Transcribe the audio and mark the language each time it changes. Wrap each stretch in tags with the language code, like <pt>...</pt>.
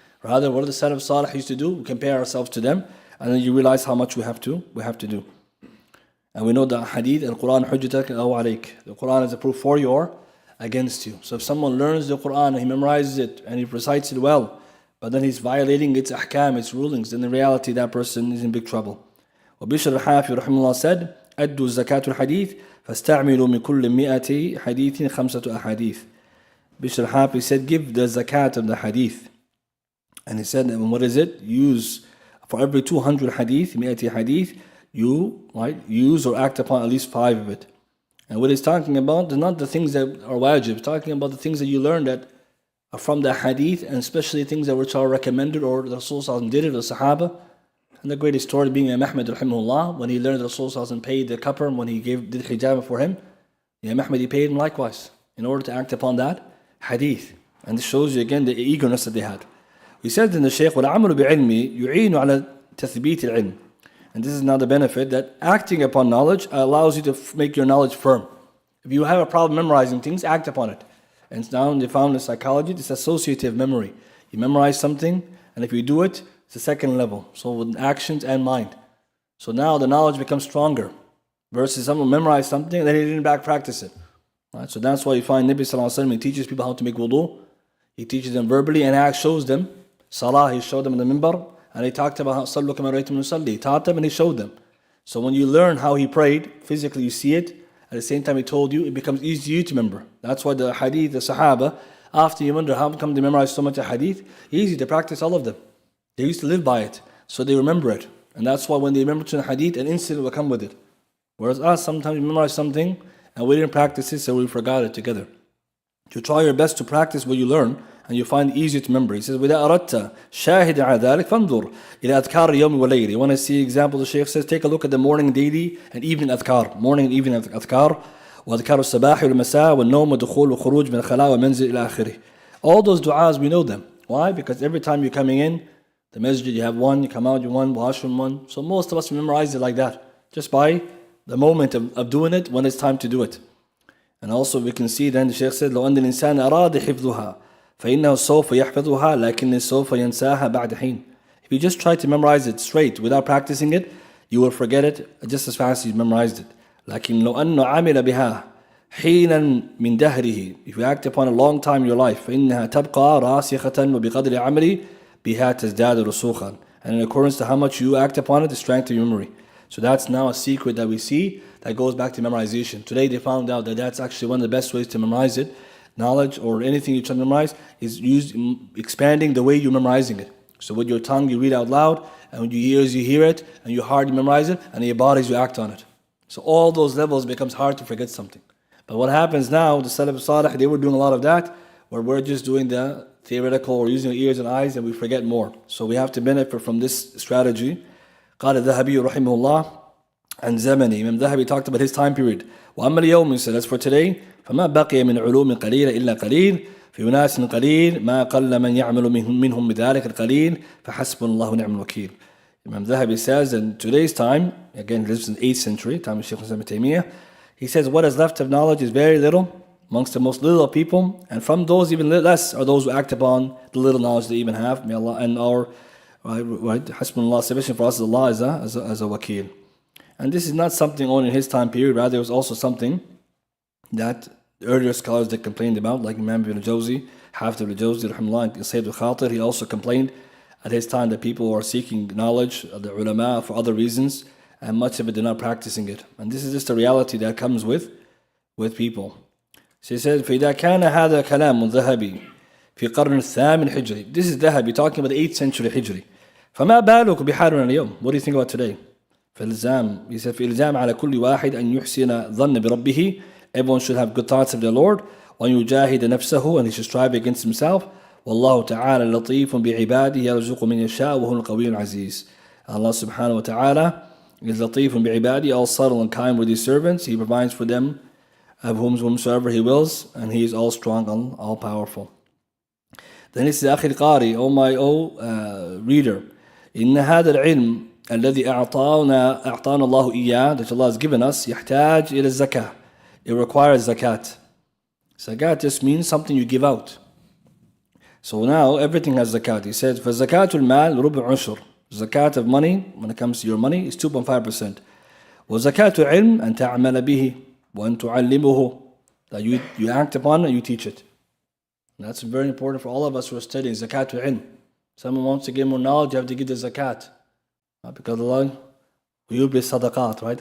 <en>Rather, what the Salaf Salih used to do, we compare ourselves to them, and then you realize how much we have to do. And we know that hadith,</en> <ar>Al-Quran hujjatak aw alayk.</ar> <en>The Quran is a proof for you or against you. So if someone learns the Quran and he memorizes it and he recites it well, but then he's violating its ahkam, its rulings, then in reality that person is in big trouble.</en> <ar>وبشر الحافي رحمه الله</ar> <en>said,</en> <ar>أدوا زكاة الحديث فاستعملوا من كل 100 حديث 5 أحاديث.</ar> <en>Bishr al-Hafi said, give the zakat of the hadith. And he said, what is it? Use, for every 200 hadith, 100 hadith, you use or act upon at least 5 of it. And what he's talking about is not the things that are wajib, he's talking about the things that you learn that are from the hadith, and especially things that which are recommended or the Rasul did it, the Sahaba. And the greatest story being Imam Ahmad rahimahullah, when he learned the Rasul paid the kapar, when he did hijab for him, Imam Ahmad, he paid him likewise in order to act upon that hadith. And this shows you again the eagerness that they had. He said in the Shaykh,</en> <ar>وَالْعَمَلُ بِعِلْمِ يُعِينُ عَلَى تَثْبِيتِ الْعِلْمِ.</ar> <en>And this is now the benefit, that acting upon knowledge allows you to make your knowledge firm. If you have a problem memorizing things, act upon it. And now they found in psychology, this associative memory. You memorize something, and if you do it, it's a second level. So with actions and mind. So now the knowledge becomes stronger. Versus someone memorized something, and then he didn't back practice it. Right? So that's why you find Nabi Sallallahu Alaihi Wasallam, he teaches people how to make wudu. He teaches them verbally and shows them. Salah, he showed them in the minbar. And he talked about how</en> <ar>Sallu kama ra'aytum nusalli.</ar> <en>He taught them and he showed them. So when you learn how he prayed, physically you see it. At the same time he told you, it becomes easy to you to remember. That's why the hadith, the Sahaba, after you wonder how come they memorize so much hadith, easy to practice all of them. They used to live by it. So they remember it. And that's why when they remember to the hadith, an incident will come with it. Whereas us, sometimes we memorize something and we didn't practice it, so we forgot it together. You try your best to practice what you learn, and you find it easier to remember. He says,</en> <ar>وَإِذَا أَرَدْتَ شَاهِدًا عَلَى ذَلِكَ فَانْظُرْ إِلَى أَذْكَارِ الْيَوْمِ وَاللَّيْلِ.</ar> <en>You want to see example, the Shaykh says, take a look at the morning, daily, and evening adhkar. Morning and evening adhkar.</en> <ar>وأذكار الصباح والمساء والنوم والدخول والخروج من الخلاء والمنزل إلى آخره.</ar> <en>All those du'as, we know them. Why? Because every time you're coming in, the masjid, you have one, you come out, you one, washroom one. So most of us memorize it like that, just by the moment of doing it, when it's time to do it. And also we can see then the Shaykh said,</en> <ar>لو أن الإنسان أراد حفظها فإنه سوف يحفظها لكن سوف ينساها بعد حين.</ar> <en>If you just try to memorize it straight without practicing it, you will forget it just as fast as you memorized it.</en> <ar>لكن لو أنه عمل بها حينا من دهره.</ar> <en>If you act upon a long time in your life,</en> <ar>فإنها تبقى راسخة وبقدر عملي بها تزداد رسوخا.</ar> <en>And in accordance to how much you act upon it, the strength of your memory. So that's now a secret that we see that goes back to memorization. Today they found out that that's actually one of the best ways to memorize it. Knowledge or anything you try to memorize is expanding the way you're memorizing it. So with your tongue you read out loud, and with your ears you hear it, and your heart you memorize it, and your bodies you act on it. So all those levels becomes hard to forget something. But what happens now, the Salaf Salih, they were doing a lot of that, where we're just doing the theoretical or using our ears and eyes, and we forget more. So we have to benefit from this strategy.</en> <ar>قال الذهبي رحمه الله عن زمني.</ar> <en>Imam Dhahabi talked about his time period.</en> <ar>وأما اليوم,</ar> <en>he said, as for today,</en> <ar>فما بقي من علوم قليلة إلا قليل في أناس قليل ما قل من يعمل منهم بذلك القليل فحسبنا الله ونعم الوكيل.</ar> <en>Imam Dhahabi says in today's time, again he lives in the 8th century, time of Shaykh Islam ibn Taymiyyah, he says what is left of knowledge is very little amongst the most little of people, and from those even less are those who act upon the little knowledge they even have. May Allah and our right, Hasbunallah, sufficient for us as Allah as a wakil. And this is not something only in his time period, rather it was also something that the earlier scholars that complained about, like Imam ibn Jawzi, Hafid ibn Jawzi, rahimahullah, and Sayyid al-Khatir. He also complained at his time that people were seeking knowledge of the ulama for other reasons, and much of it they're not practicing it. And this is just a reality that comes with people. So he says,</en> <ar>فإذا كان هذا كلام ذهبي في قرن الثامن الحجري.</ar> <en>This is Dhahabi talking about the 8th century Hijri.</en> <ar>فما بالك بحالنا اليوم?</ar> <en>What do you think about today?</en> <ar>فإلزام, he said, فإلزام على كل واحد أن يحسن ظن بربه.</ar> <en>Everyone should have good thoughts of their Lord.</en> <ar>وأن يجاهد نفسه,</ar> <en>and he should strive against himself.</en> <ar>والله تعالى لطيف بعباده يرزق من يشاء وهو القوي العزيز.</ar> <en>Allah subhanahu wa ta'ala is</en> <ar>لطيف بعباده,</ar> <en>all subtle and kind with his servants. He provides for them of whomsoever he wills, and he is all strong and all powerful. Then he says,</en> <ar>أخي القاري,</ar> <en>O my reader,</en> <ar>إن هذا العلم الذي أعطانا الله إياه,</ar> <en>that Allah has given us,</en> <ar>يحتاج إلى الزكاة.</ar> <en>It requires zakat. Zakat just means something you give out. So now everything has zakat.</en> <ar>He says, فَزَكَاةُ الْمَالِ رُبُعُ عُشْرٍ.</ar> <en>Zakat of money, when it comes to your money, is 2.5%.</en> <ar>وَزَكَاةُ الْعِلْمِ أَن تَعْمَلَ بِهِ وَأَن تُعَلِّمُهُ.</ar> <en>That you act upon it and you teach it. And that's very important for all of us who are studying zakatul ilm. Someone wants to get more knowledge, you have to give the zakat. Because Allah, you be sadaqat, right?</en>